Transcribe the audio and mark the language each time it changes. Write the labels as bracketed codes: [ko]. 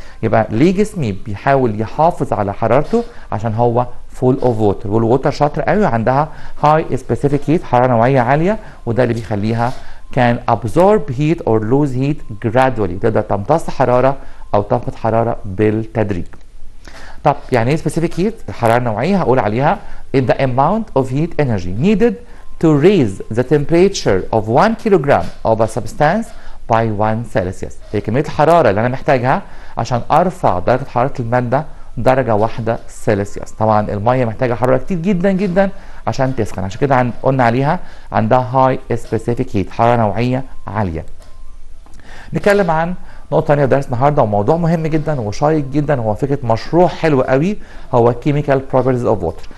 [ar] يبقى ليه جسمي بيحاول يحافظ على حرارته؟ عشان هو [en] full of water، [ar] والووتر شاطر قوي، عندها high specific heat، حراره نوعيه عاليه، وده اللي بيخليها [en] can absorb heat or lose heat gradually، [ar] تقدر تمتص حراره او تفقد حراره بالتدريج. طب يعني ايه [en] specific heat؟ [ar] الحراره النوعيه هقول عليها [en] is the amount of heat energy needed to raise the temperature of 1 kilogram of a substance by 1 Celsius. [ar] هي كمية الحرارة اللي أنا محتاجها عشان أرفع درجة حرارة المادة درجة واحدة سيلسيوس. طبعا المية محتاجة حرارة كتير جدا جدا عشان تسخن، عشان كده قلنا عليها عندها high specific heat، حرارة نوعية عالية. نتكلم عن نقطة تانية في درس النهارده، وموضوع مهم جدا وشيق جدا، هو فكرة مشروع حلو قوي، هو [en] chemical properties of water.